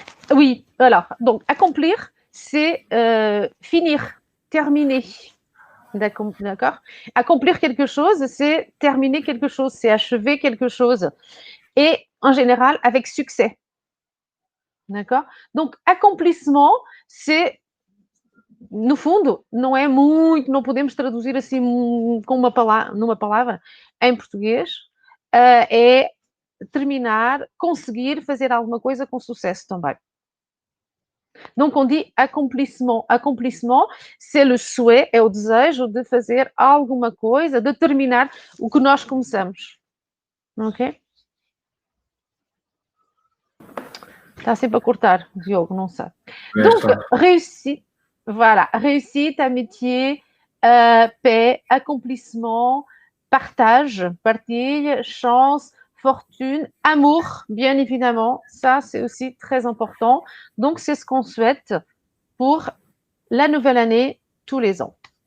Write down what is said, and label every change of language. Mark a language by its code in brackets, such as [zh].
[fr] Oui, alors, donc accomplir, c'est finir, terminer. D'accord. Accomplir quelque chose, c'est terminer quelque chose, c'est achever quelque chose. Et en général, avec succès. D'accord? Donc, accomplissement, c'est, [pt] no fundo, não é muito, não podemos traduzir assim com numa palavra em português, é terminar, conseguir fazer alguma coisa com sucesso também. [fr] Donc, on dit accomplissement. Accomplissement, c'est le souhait, [pt] é o desejo de fazer alguma coisa, de terminar o que nós começamos. [fr] Ok? [pt] Está sempre a cortar, Diogo, não sei. [fr] Donc, réussite, voilà, réussite, amitié, paix, accomplissement, partage, partilhe, chance, fortune, amour, bien évidemment. Ça, c'est aussi très important. Donc, c'est ce qu'on souhaite pour la nouvelle année tous les ans.